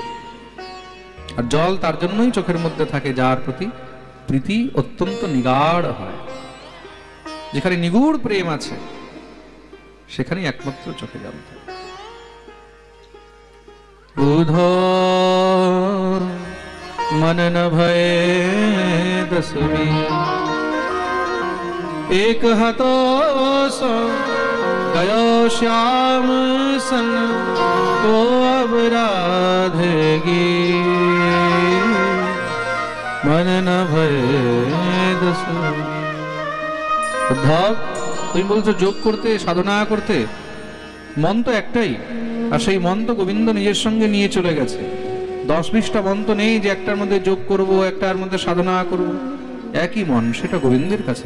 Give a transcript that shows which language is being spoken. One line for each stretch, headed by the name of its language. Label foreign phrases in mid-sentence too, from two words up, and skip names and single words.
Bangla: আর জল তার জন্যই চোখের মধ্যে থাকে যার প্রতি প্রীতি অত্যন্ত নিগাঢ় হয়। যেখানে নিগুড় প্রেম আছে সেখানেই একমাত্র চোখে জল থাকে।
Braj: বুধ मन न भय दसवी एक हतो सो गयो श्याम सन को अब राधेगी मन न भय दसवी।
Bangla: উদ্ধব, তুমি বলছো যোগ করতে, সাধনা করতে, মন তো একটাই, আর সেই মন তো গোবিন্দ নিজের সঙ্গে নিয়ে চলে গেছে। 10-20টা মন তো নেই যে একটার মধ্যে যোগ করব, একটার মধ্যে সাধনা করব, একই মন, সেটা গোবিন্দের কাছে।